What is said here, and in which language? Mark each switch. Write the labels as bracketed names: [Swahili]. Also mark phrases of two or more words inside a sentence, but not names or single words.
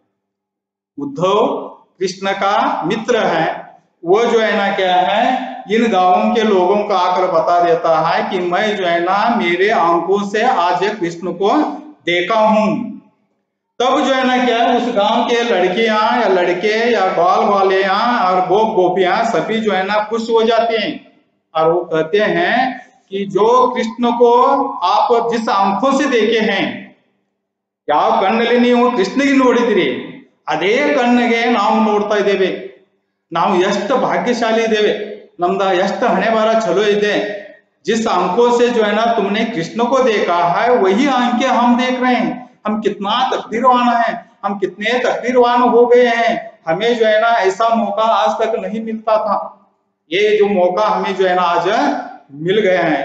[Hindi] उद्धव कृष्ण का मित्र है, वो जो है ना क्या है इन गांवों के लोगों को आकर बता देता है कि मैं जो है ना मेरे आंखों से आज कृष्ण को देखा हूं। तब जो है ना क्या उस गांव के लड़कियां या लड़के या बाल वालियां और गोप गोपियां सभी जो है ना खुश हो जाते हैं, और वो कहते हैं कि जो कृष्ण को आप जिस आंखों से देखे हैं, [Kannada] ಯಾವ ಕಣ್ಣಲ್ಲಿ ನೀವು ಕೃಷ್ಣಗೆ ನೋಡಿದಿರಿ ಅದೇ ಕಣ್ಣಿಗೆ ನಾವು ನೋಡ್ತಾ ಇದ್ದೇವೆ, ನಾವು ಎಷ್ಟು ಭಾಗ್ಯशाली ಇದ್ದೇವೆ, ನಮ್ದ ಎಷ್ಟು ಹಣೆ ಬಾರ ಚಲೋ ಇದೆ। [Hindi] जिस आंखों से जो है ना तुमने कृष्ण को देखा है वही आंखें हम देख रहे हैं। हम कितना तकदीरवान हैं, हम कितने तकदीरवान हो गए हैं, हमें जो है ना ऐसा मौका आज तक नहीं मिलता था, ये जो मौका हमें जो है ना आज मिल गए हैं।